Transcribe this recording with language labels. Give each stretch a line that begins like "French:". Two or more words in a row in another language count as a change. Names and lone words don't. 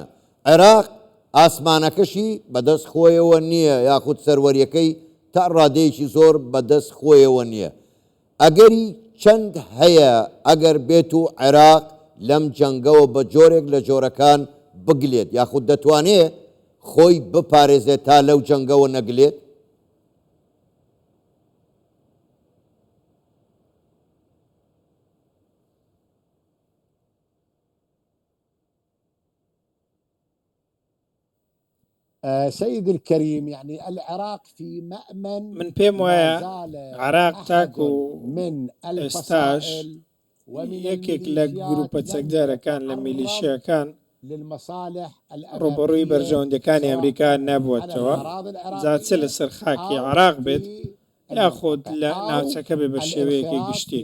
Central Kurdish: عێراق ئاسمانەکەشی بەدەست خۆیەوە نییە یاخود سەروەریەکەی تا ڕادەیەکی زۆر بەدەست خۆیەوە نییە. ئەگەری چەند هەیە ئەگەر بێت و عێراق لەم جەنگەوە بە جۆرێک لە جۆرەکان بگلێت یاخود دەتوانێت خۆی بپارێزێت تا لەو جەنگەوە نەگلێت؟
Arabic: سيد الكريم يعني العراق في مأمن
Central Kurdish: من پێم وایە عراق تاکو من ئێستاش یەکێک لە گروپە چەکدارەکان لە میلیشیاکان ڕوبەڕووی بەرژەوەندەکانی ئەمریکا نەبووەتەوە جاچە لەسەر خاکی عراق بێت یاخۆت لە ناوچەکە بێ بە شێوەیەکی گشتی.